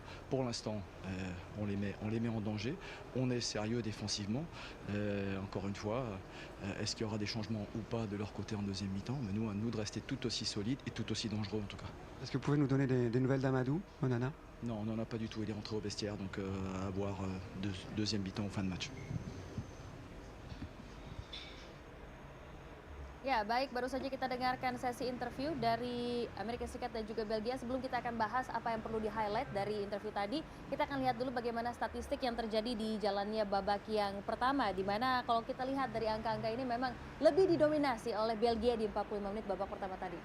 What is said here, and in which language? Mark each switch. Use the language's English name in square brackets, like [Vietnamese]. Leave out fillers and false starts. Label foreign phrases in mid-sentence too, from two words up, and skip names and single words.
[French] Pour l'instant, on les met en danger. On est sérieux défensivement. Encore une fois, est-ce qu'il y aura des changements ou pas de leur côté en deuxième mi-temps? Mais nous, à nous de rester tout aussi solides et tout aussi dangereux en tout cas. Est-ce que vous pouvez nous donner des nouvelles d'Amadou, Onana? Non, on n'en a pas du tout. Il est rentré au vestiaire, donc à voir deuxième mi-temps en fin de match. [Indonesian] Ya, baik, baru saja kita dengarkan sesi interview dari Amerika Serikat dan juga Belgia. Sebelum kita akan bahas apa yang perlu di-highlight dari interview tadi, kita akan lihat dulu bagaimana statistik yang terjadi di jalannya babak yang pertama, di mana kalau kita lihat dari angka-angka ini memang lebih didominasi oleh Belgia di 45 menit babak pertama tadi.